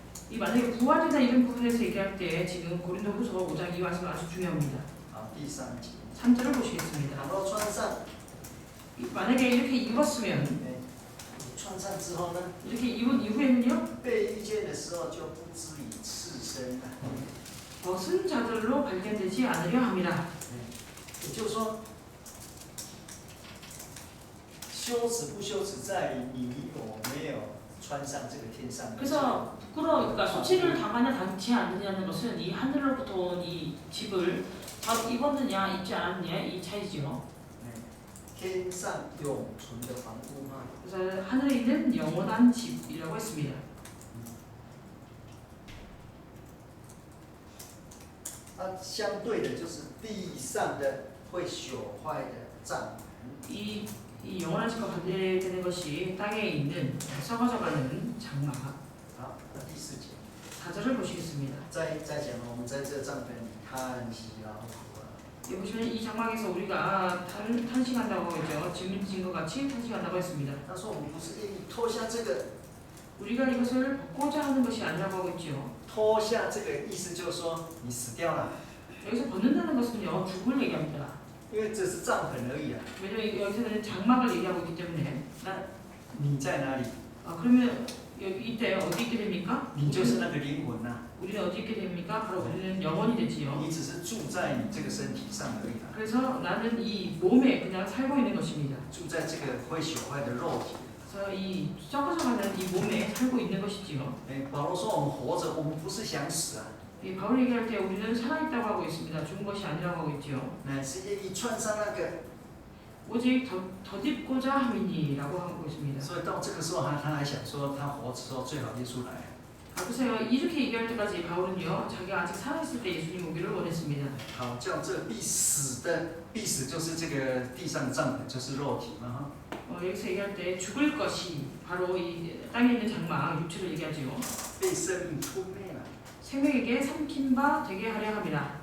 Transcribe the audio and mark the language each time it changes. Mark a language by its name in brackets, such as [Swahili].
[Korean] 이 만약에 부활이다 이런 부분에서 얘기할 때 지금 고린도후서 5장 이 말씀 아주 중요합니다. [Chinese] 好，第三节。 [Korean] 3절을 보시겠습니다. [Chinese] 然后穿上， [Korean] 만약에 이렇게 입었으면 [Chinese] 穿上之后呢， [Korean] 이렇게 입은 이후에는요 [Chinese] 被遇见的时候就不至于刺身了。 [Korean] 벗은 자들로 발견되지 않으려 함이라. [Chinese] 也就是说，羞耻不羞耻在于你有没有穿上这个天上的。 [Korean] 그래서 그러니까 수치를 당하냐 당치 않느냐는 것은 이 하늘로부터 온 이 집을 바로 입었느냐 입지 않았느냐 이 차이죠. [Chinese] 天上永存的房屋嘛。 [Korean] 그래서 하늘에 있는 영원한 집이라고 했습니다. [Chinese] 相对的就是地上的会朽坏的帐篷。 [Korean] 이 이 영원한 집과 반대되는 것이 땅에 있는 썩어져가는 장막. [Chinese] 好，那第4节， [Korean] 4절을 보시겠습니다. [Chinese] 再讲了，我们在这个帐篷里叹息劳苦啊。 [Korean] 여기 보시면 이 장막에서 우리가 탄식한다고 하죠. 지문 지은 것 같이 탄식한다고 했습니다. [Chinese] 他说我们不是愿意脱下这个， [Korean] 우리가 이것을 벗고자 하는 것이 아니라고 하고 있죠. [Chinese] 脱下这个意思就是说你死掉了， [Korean] 여기서 벗는다는 것은요, 죽음을 얘기합니다. [Chinese] 因为这是帐篷而已啊。 [Korean] 왜냐면 여기서는 장막을 얘기하고 있기 때문에. [Chinese] 那你在哪里？ [Korean] 그러면 여기 이때 어디 있게 됩니까? [Chinese] 你就是那个灵魂呐、 [Korean] 우리는 어디 있게 됩니까? 바로 우리는 영원이 되지요. [Chinese] 你只是住在你这个身体上而已啊， [Korean] 그래서 나는 이 몸에 그냥 살고 있는 것입니다. [Chinese] 住在这个会朽坏的肉体。 [Korean] 그래서 이 썩어져가는 이 몸에 살고 있는 것이지요. [Chinese] 哎，保罗说我们活着，我们不是想死啊， [Korean] 이 바울 얘기할 때 우리는 살아있다고 하고 있습니다. 죽은 것이 아니라고 하고 있지요. [Chinese] 乃是愿意穿上那个。 [Korean] 오직 덧입고자 함이니라고 하고 있습니다. [Chinese] 所以到这个时候他还想说，他活着时候最好耶稣来。 [Korean] 보세요. 이렇게 얘기할 때까지 바울은요, 자기가 아직 살아있을 때 예수님 오기를 원했습니다. [Chinese] 好，叫这必死的，必死就是这个地上的帐篷，就是肉体嘛哈。 [Korean] 여기서 얘기할 때 죽을 것이 바로 이 땅에 있는 장막 육체를 얘기하지요. [Chinese] 被生命吞灭了。 [Korean] 생명에게 삼킨 바 되게 하려 합니다.